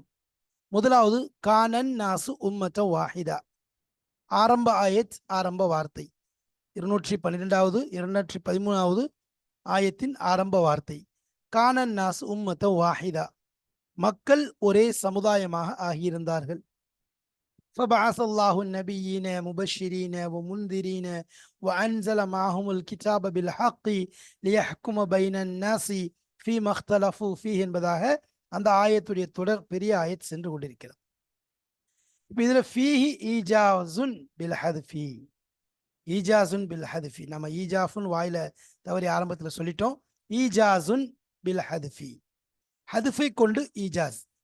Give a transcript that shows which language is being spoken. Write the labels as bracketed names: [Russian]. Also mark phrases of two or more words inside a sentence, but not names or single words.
[Arabic] முதலாவது كان الناس أمة واحدة. [Tamil] ஆரம்ப ஆயத், ஆரம்ப வார்த்தை 212வது 213வது ஆயத்தின் ஆரம்ப வார்த்தை. [Arabic] كان الناس أمة واحدة, [Tamil] மக்கள் ஒரே சமுதாயமாக ஆகியிருந்தார்கள். [Arabic] فبعث الله النبيين مبشرين ومنذرين وأنزل معهم الكتاب بالحق ليحكم بين الناس فيما اختلفوا فيه [Tamil] என்பதாக அந்த ஆயத்துடைய தொடர் பெரிய ஆயத் சென்று கொண்டிருக்கிறது. இப்போ இதுல [Arabic] فيه إيجاز بالحذف إيجاز بالحذف. [Tamil] நம்ம ஈஜாஃபுன் வாயில தவறி ஆரம்பத்தில் சொல்லிட்டோம். [Arabic] إيجاز بالحذف, [Tamil] ஹத்ஃபை கொண்டு ஈஜாஸ்.